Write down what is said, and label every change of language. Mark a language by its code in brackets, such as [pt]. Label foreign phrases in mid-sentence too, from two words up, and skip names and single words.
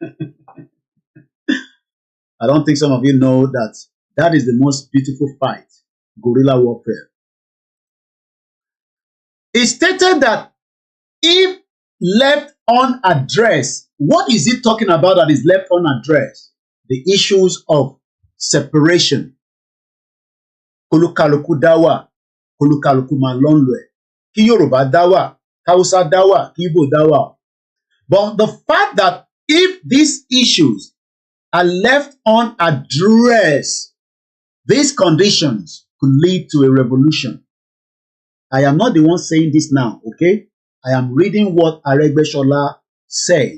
[en] I don't think some of you know that that is the most beautiful fight, guerrilla warfare. It stated that if left unaddressed, what is it talking about that is left unaddressed? The issues of separation. [yo] Kolukaluku dawa, kolukaluku malonlwe. Ki Yoruba dawa, Hausa dawa, ki Igbo dawa. [en] But the fact that if these issues are left unaddressed, these conditions could lead to a revolution. I am not the one saying this now, okay? I am reading what Aregbesola said.